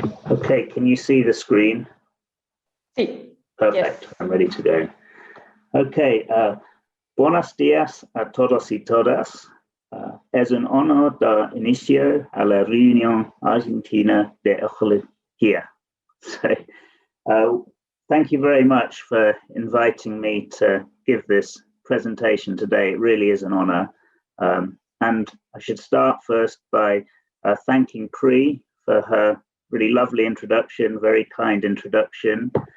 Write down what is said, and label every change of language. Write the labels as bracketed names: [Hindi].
[English] Okay, can you see the screen? [Spanish] Sí. [English] Perfect, Yes. I'm ready to go. [Spanish] Okay, buenos días a todos y todas. Es un honor dar inicio a la reunión argentina de Ecología. [English] So, thank you very much for inviting me to give this presentation today. It really is an honor. And I should start first by thanking Pri for her really lovely introduction, very kind introduction.